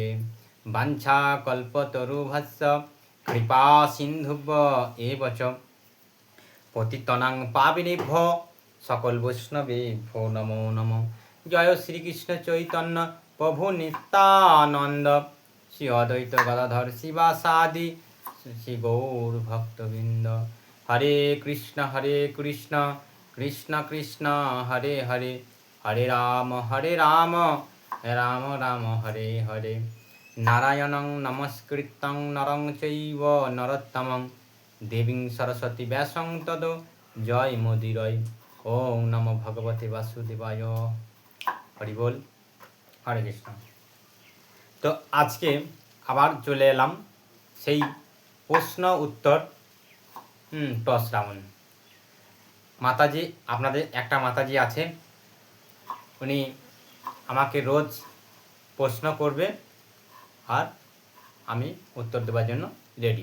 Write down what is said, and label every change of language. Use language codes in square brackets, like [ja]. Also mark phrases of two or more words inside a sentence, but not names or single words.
[sa] वाञ्छा कल्पतरुभ्यश्च कृपा सिन्धुभ्य एव च पतितानां पावनेभ्यो सकल वैष्णवेभ्यो नमो नमः। जय श्री कृष्ण चैतन्य प्रभु नित्यानंद श्री अद्वैत गदाधर शिवासादि श्री गौर भक्तवृंद। हरे कृष्ण कृष्ण कृष्ण हरे हरे हरे राम राम राम हरे हरे। नारायणं नमस्कृतं नरं चैव नरोत्तमं देवीं सरस्वती व्यासं ततो जय मुदीरये। ओम नमो भगवते वासुदेवाय। हरि बोल। हरे कृष्ण। [bn] তো আজকে আবার চলে এলাম সেই প্রশ্ন উত্তর টস রাউন্ড। মাতাজি আপনাদের একটা মাতাজি আছে, উনি আমাকে রোজ প্রশ্ন করবে আর আমি উত্তর দেওয়ার জন্য রেডি।